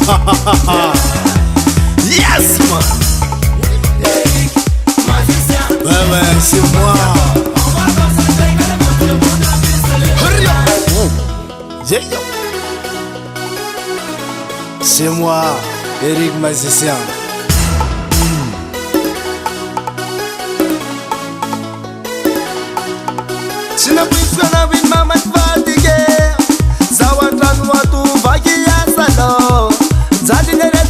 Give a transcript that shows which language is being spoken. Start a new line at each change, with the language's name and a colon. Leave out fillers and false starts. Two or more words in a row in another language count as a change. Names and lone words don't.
English: Yes, man.
French: Ouais, ouais, c'est moi. C'est moi, Eric Magicien. Sinapisana win mamat vatige Zawantran watu vagia salo Zali nereta